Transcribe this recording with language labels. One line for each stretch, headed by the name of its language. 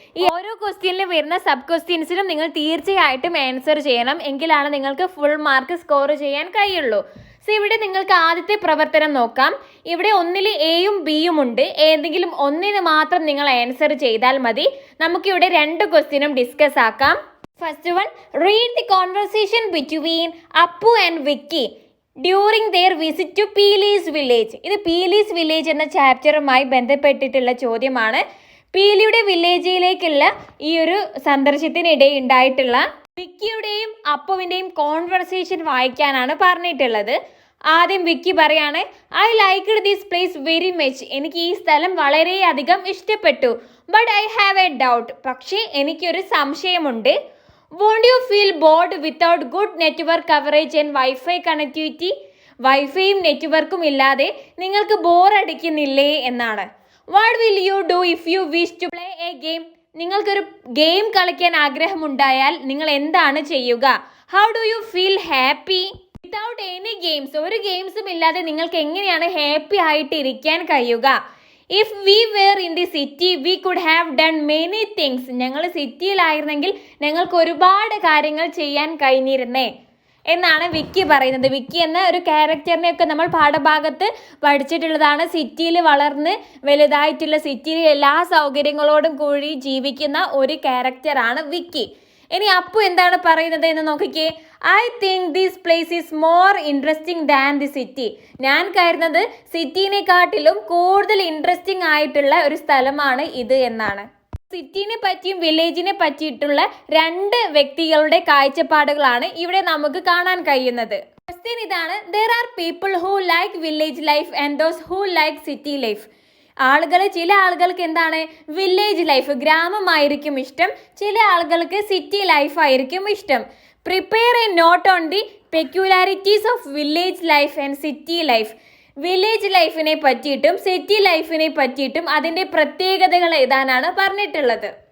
Malayalam: ഈ ഓരോ ക്വസ്റ്റ്യനിലും വരുന്ന സബ് ക്വസ്റ്റ്യൻസിനും നിങ്ങൾ തീർച്ചയായിട്ടും ആൻസർ ചെയ്യണം. എങ്കിലാണ് നിങ്ങൾക്ക് ഫുൾ മാർക്ക് സ്കോർ ചെയ്യാൻ കഴിയുള്ളൂ. സോ ഇവിടെ നിങ്ങൾക്ക് ആദ്യത്തെ പ്രവർത്തനം നോക്കാം. ഇവിടെ ഒന്നിൽ എയും ബിയും ഉണ്ട്. ഏതെങ്കിലും ഒന്നിന് മാത്രം നിങ്ങൾ ആൻസർ ചെയ്താൽ മതി. നമുക്കിവിടെ 2 ക്വസ്റ്റ്യനും ഡിസ്കസ് ആക്കാം.
English: First one, read the conversation between Appu and Vicky during their visit to Peely's village.
Malayalam: ഇത് പീലീസ് വില്ലേജ് എന്ന ചാപ്റ്ററുമായി ബന്ധപ്പെട്ടിട്ടുള്ള ചോദ്യമാണ്. പീലിയുടെ വില്ലേജിലേക്കുള്ള ഈ ഒരു സന്ദർശനത്തിനിടെ ഉണ്ടായിട്ടുള്ള വിക്കിയുടെയും അപ്പുവിൻ്റെയും കോൺവെർസേഷൻ വായിക്കാനാണ് പറഞ്ഞിട്ടുള്ളത്. ആദ്യം വിക്കി പറയാണ്,
English: I liked this place very much.
Malayalam: എനിക്ക് ഈ സ്ഥലം വളരെയധികം ഇഷ്ടപ്പെട്ടു.
English: But I have a doubt.
Malayalam: പക്ഷേ എനിക്കൊരു സംശയമുണ്ട്.
English: Won't you feel bored without good network coverage and Wi-Fi connectivity?
Malayalam: വൈഫൈയും നെറ്റ്വർക്കും ഇല്ലാതെ നിങ്ങൾക്ക് ബോറടിക്കുന്നില്ലേ എന്നാണ്.
English: What will you do if you wish to play a game?
Malayalam: നിങ്ങൾക്കൊരു ഗെയിം കളിക്കാൻ ആഗ്രഹമുണ്ടായാൽ നിങ്ങൾ എന്താണ് ചെയ്യുക?
English: How do you feel happy? Without any games,
Malayalam: ഒരു ഗെയിംസും ഇല്ലാതെ നിങ്ങൾക്ക് എങ്ങനെയാണ് ഹാപ്പി ആയിട്ട് ഇരിക്കാൻ കഴിയുക?
English: If we were in the city, we could have done many things.
Malayalam: ഞങ്ങൾ സിറ്റിയിലായിരുന്നെങ്കിൽ ഞങ്ങൾക്ക് ഒരുപാട് കാര്യങ്ങൾ ചെയ്യാൻ കഴിഞ്ഞിരുന്നേ എന്നാണ് വിക്കി പറയുന്നത്. വിക്കി എന്ന ഒരു ക്യാരക്ടറിനെയൊക്കെ നമ്മൾ പാഠഭാഗത്ത് പഠിച്ചിട്ടുള്ളതാണ്. സിറ്റിയിൽ വളർന്ന് വലുതായിട്ടുള്ള സിറ്റിയിൽ എല്ലാ സൗകര്യങ്ങളോടും കൂടി ജീവിക്കുന്ന ഒരു ക്യാരക്ടറാണ് വിക്കി. ഇനി അപ്പു എന്താണ് പറയുന്നത് എന്ന് നോക്കിക്കേ.
English: I think this place is more interesting than the city.
Malayalam: ഞാൻ കരുതുന്നത് സിറ്റിനെക്കാട്ടിലും കൂടുതൽ ഇൻട്രസ്റ്റിംഗ് ആയിട്ടുള്ള ഒരു സ്ഥലമാണ് ഇത് എന്നാണ്. സിറ്റിനെ പറ്റിയും വില്ലേജിനെ പറ്റിയിട്ടുള്ള 2 വ്യക്തികളുടെ കാഴ്ചപ്പാടുകളാണ് ഇവിടെ നമുക്ക് കാണാൻ കഴിയുന്നത്. ക്വസ്റ്റ്യൻ ഇതാണ്,
English: there are people who like village life and those who like city life.
Malayalam: ചില ആളുകൾക്ക് എന്താണ് വില്ലേജ് ലൈഫ്, ഗ്രാമമായിരിക്കും ഇഷ്ടം. ചില ആളുകൾക്ക് സിറ്റി ലൈഫ് ആയിരിക്കും ഇഷ്ടം.
English: Prepare a note on the peculiarities of village life and city life.
Malayalam: Village ലൈഫിനെ പറ്റിയിട്ടും സിറ്റി ലൈഫിനെ പറ്റിയിട്ടും അതിൻ്റെ പ്രത്യേകതകൾ എഴുതാനാണ് പറഞ്ഞിട്ടുള്ളത്.